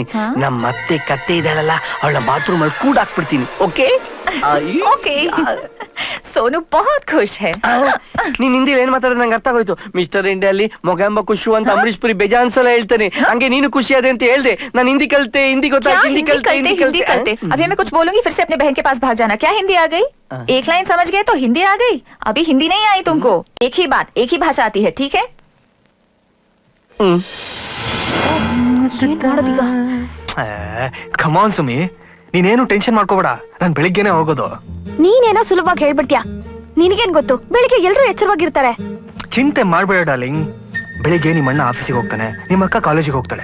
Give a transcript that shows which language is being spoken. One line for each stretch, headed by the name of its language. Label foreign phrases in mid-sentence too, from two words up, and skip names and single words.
Kannada: ನಮ್ ಮತ್ತೆ ಕತ್ತೆ ಇದ್ದಾಳಲ್ಲ ಅವಳ ಬಾತ್ರೂಮ್ ಅಲ್ಲಿ ಕೂಡ ಹಾಕ್ಬಿಡ್ತೀನಿ. ಓಕೆ
Hindi: ओके. सोनू बहुत खुश है.
Kannada: ನೀನ್ ಹಿಂದಿ ಏನ್ ಮಾತಾಡಿದ್ರೆ ನಂಗೆ ಅರ್ಥ ಆಗೋಯ್ತು. ಮಿಸ್ಟರ್ ಇಂಡಿಯಾ ಅಲ್ಲಿ ಮೊಗಾಂಬ ಖುಷು ಅಂತ ಅಂಬರೀಶ್ ಪುರಿ ಬೇಜಾನ್ ಸಲ ಹೇಳ್ತಾನೆ. ಹಂಗೆ ನೀನು ಖುಷಿ ಅದೇ ಅಂತ ಹೇಳ್ದೆ. ನಾನು ಹಿಂದಿ ಕಲ್ತೆ, ಹಿಂದಿ ಗೊತ್ತಾಯ್ತು, ಹಿಂದಿ ಕಲ್ತೆ.
Hindi: अभी मैं कुछ बोलूंगी फिर से अपने बहन के पास भाग जाना. क्या हिंदी आ गई? एक लाइन समझ गए तो हिंदी आ गई. अभी हिंदी नहीं आई तुमको. एक ही बात, एक ही भाषा आती है, ठीक है?
Kannada: ಕಮಾನ್ ಸುಮಿ, ನೀನೇನು ಟೆನ್ಷನ್ ಮಾಡ್ಕೋಬೇಡ. ನಾನ್ ಬೆಳಿಗ್ಗೆನೆ ಹೋಗೋದು. ನೀನೇನೋ ಸುಲಭವಾಗಿ ಹೇಳ್ಬಿಡ್ತೀಯ. ನಿನಗೇನ್ ಗೊತ್ತು, ಬೆಳಿಗ್ಗೆ ಎಲ್ರೂ ಎಚ್ಚರವಾಗಿರ್ತಾರೆ. ಚಿಂತೆ ಮಾಡ್ಬೇಡ ಡಾರ್ಲಿಂಗ್. ಬೆಳಿಗ್ಗೆ ನಿಮ್ಮ ಅಣ್ಣ ಆಫೀಸಿಗೆ ಹೋಗ್ತಾನೆ, ನಿಮ್ಮ ಅಕ್ಕ ಕಾಲೇಜಿಗೆ ಹೋಗ್ತಾಳೆ.